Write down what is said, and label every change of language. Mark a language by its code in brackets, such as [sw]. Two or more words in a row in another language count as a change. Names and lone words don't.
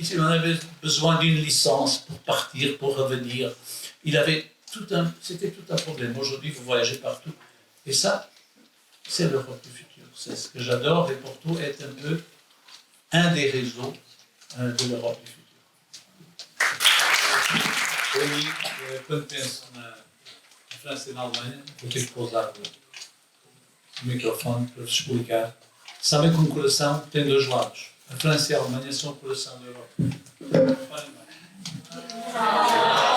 [fr] On avait besoin d'une licence pour partir, pour revenir. C'était tout un problème. Aujourd'hui, vous voyagez partout. Et ça, c'est l'Europe du futur. C'est ce que j'adore. Et Porto est un peu un des réseaux de l'Europe du futur. Oui, [pt] quando penso na França e na Alemanha, vou ter que pousar o microfone para vos explicar. Sabem que um coração tem dois lados. A França e a Alemanha são o coração da Europa. Reparem bem.